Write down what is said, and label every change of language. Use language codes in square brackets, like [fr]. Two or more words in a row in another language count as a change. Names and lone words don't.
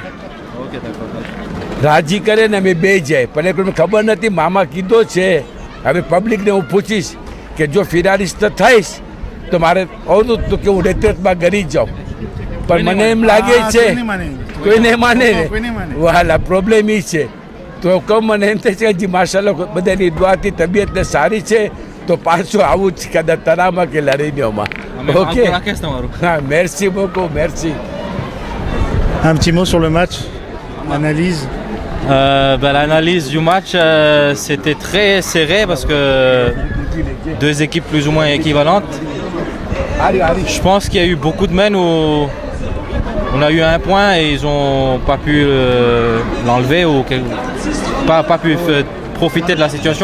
[gu] રાજી કરે ને અમે બે જાય પણ એક ખબર નથી મામા કીધો છે હવે પબ્લિકને હું પૂછીશ કે જો ફિનાલિસ્ટ થઈશ તો મારે આવતું તો કે હું રેતમાં ગરી જાઉં પણ મને એમ લાગે છે કોઈ નહીં માને ને વાલા પ્રોબ્લેમ એ છે તો કહું મને એમ થાય છે કે માશાલ્લાહ બધાની દુઆથી તબિયતને સારી છે તો પાછું આવું જ કદાચ તનામાં કે લડીનોમાં ઓકે હા [fr] merci beaucoup merci. Un petit mot sur le match, analyse. L'analyse du match, c'était très serré parce que deux équipes plus ou moins équivalentes. Je pense qu'il y a eu beaucoup de mènes où on a eu un point et ils n'ont pas pu l'enlever ou pas pu profiter de la situation.